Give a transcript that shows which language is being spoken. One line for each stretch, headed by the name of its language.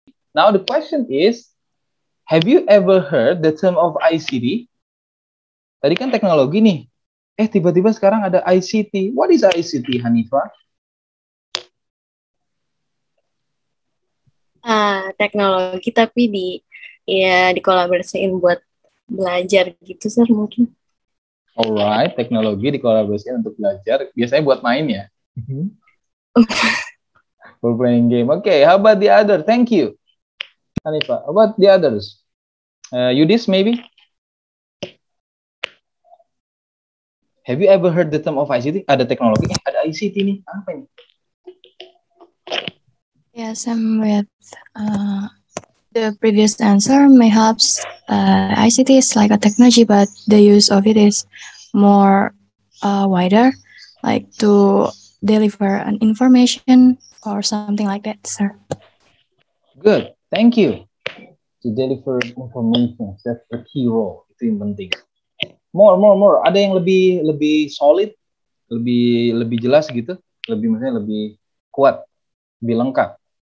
English: Now the question is, have you ever heard the term of ICT?
Indonesian: Tadi kan teknologi nih. Tiba-tiba sekarang ada ICT.
English: What is ICT, Hanifah?
Indonesian: Teknologi tapi dikolaborasiin buat belajar gitu, Sir, mungkin.
English: Alright,
Indonesian: teknologi dikolaborasikan untuk belajar. Biasanya buat main ya?
English: For playing game. Okay, how about the other? Thank you, Hanifah. How about the others? Yudis, maybe? Have you ever heard the term of ICT?
Indonesian: Ada teknologi, ada ICT nih. Apa ini?
English: Yes, I'm with the previous answer. Perhaps ICT is like a technology, but the use of it is more wider, like to deliver an information or something like that, sir. Good, thank you. To deliver information, that's the key role.
Indonesian: Itu yang penting.
English: More.
Indonesian: Ada yang lebih solid, lebih jelas gitu, maksudnya lebih kuat, lebih lengkap.